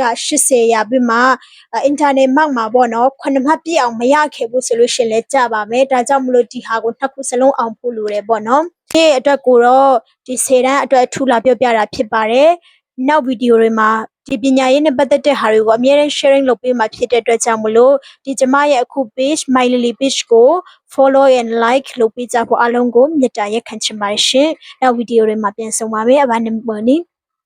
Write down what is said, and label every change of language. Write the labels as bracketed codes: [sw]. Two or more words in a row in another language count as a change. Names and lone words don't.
[my] 80ရပြီးမှ [en] internal mark [my] မှာပေါ့နော်9မှတ်ပြည့်အောင်မရခဲ့ဘူးဆိုလို့ရှိရင်လည်းကြာပါမယ်ဒါကြောင့်မလို့ဒီဟာကိုနှစ်ခုစလုံးအောင်ဖို့လိုတယ်ပေါ့နော်ဒီအတွက်ကိုတော့ဒီ10တန်းအတွက်အထူးလာပြောပြတာဖြစ်ပါတယ်နောက်ဗီဒီယိုတွေမှာဒီပညာရေးနဲ့ပတ်သက်တဲ့ဟာတွေကိုအမြဲတမ်း sharing လုပ်ပေးမှာဖြစ်တဲ့အတွက်ကြောင့်မလို့ဒီကျမရဲ့အခု page My Lily page ကို [en] follow and like [my] လုပ်ပေးကြဖို့အားလုံးကိုမေတ္တာရက်ခံချင်ပါတယ်ရှင်နောက်ဗီဒီယိုတွေမှာပြန်ဆုံပါမယ်အဘနမနီ